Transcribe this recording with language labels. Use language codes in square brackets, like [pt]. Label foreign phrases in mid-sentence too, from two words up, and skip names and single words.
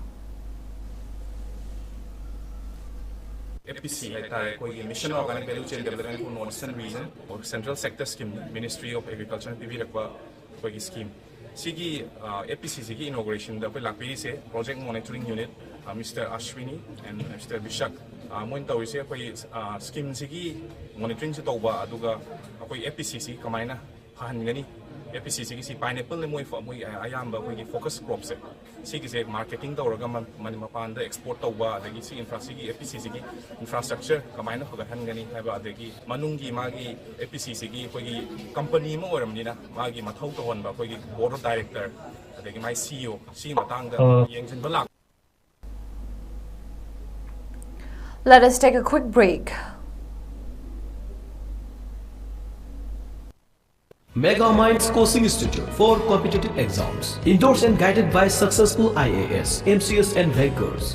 [en] APC Mission Organic Value Chain Development for Northeastern Region or Central Sector Scheme, Ministry of Agriculture and PV scheme. [mni] Sigi APC Sigi [en] inauguration the Project Monitoring Unit, Mr. [mni] Ashwini and Mr. Bishak. Moin tawise akoi scheme sigi monitoring se tawba aduga akoi APC kamaina hahangani APC si pineapple le moi ayamba akoi [en] focus crops [mni] se sigi se marketing tawraga mapan da export tawba adagi si APC infrastructure kamaina hagahangani haiba adagi manungi magi APC akoi company ma oramnina magi mathau tawon ba akoi [en] board of director [mni] adagi mai CEO si matangda yengsin balak. [en] Let us take a quick break. 𝐁𝐫𝐸𝐬 Coaching Institute for Competitive Exams. Endorsed and guided by successful IAS, MCS and bankers.